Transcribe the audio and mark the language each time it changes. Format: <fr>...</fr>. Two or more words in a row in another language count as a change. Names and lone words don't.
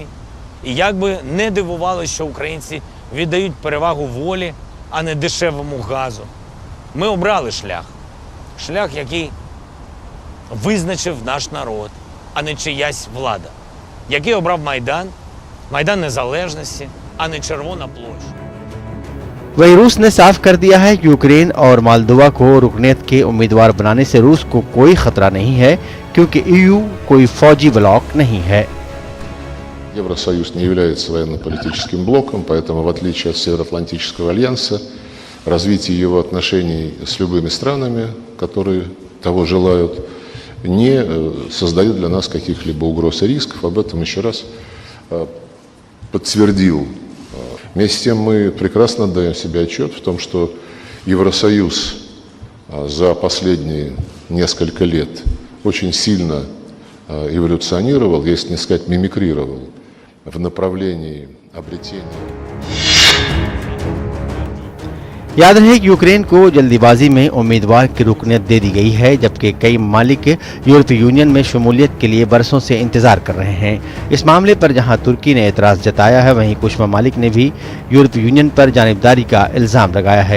<uk>І як би не дивувалося, що українці віддають перевагу волі, а не дешевому газу. Ми обрали шлях. Шлях, який визначив наш народ, а не чиясь влада. Який обрав Майдан, Майдан Незалежності, а не Червона площа.</uk> <ur>وہیں روس نے صاف کر دیا ہے کہ یوکرین اور مالدووا کو رکنیت کے امیدوار بنانے سے روس کو کوئی خطرہ نہیں ہے، کیونکہ ای یو کوئی فوجی بلاک نہیں ہے.</ur> <ru>Евросоюз не является военно-политическим блоком, поэтому, в отличие от Североатлантического альянса, развитие его отношений с любыми странами, которые того желают, не создает для нас каких-либо угроз и рисков. Об этом еще раз подтвердил. Вместе с тем мы прекрасно отдаем себе отчет в том, что Евросоюз за последние несколько лет очень сильно эволюционировал, если не сказать мимикрировал, в направлении обретения.</ru> <ur>یاد رہے کہ یوکرین کو جلدبازی میں امیدوار کی رکنیت دے دی گئی ہے، جبکہ کئی ممالک یورپی یونین میں شمولیت کے لیے برسوں سے انتظار کر رہے ہیں. اس معاملے پر جہاں ترکی نے اعتراض جتایا ہے، وہیں کچھ ممالک نے بھی یورپی یونین پر جانبداری کا الزام لگایا ہے.</ur>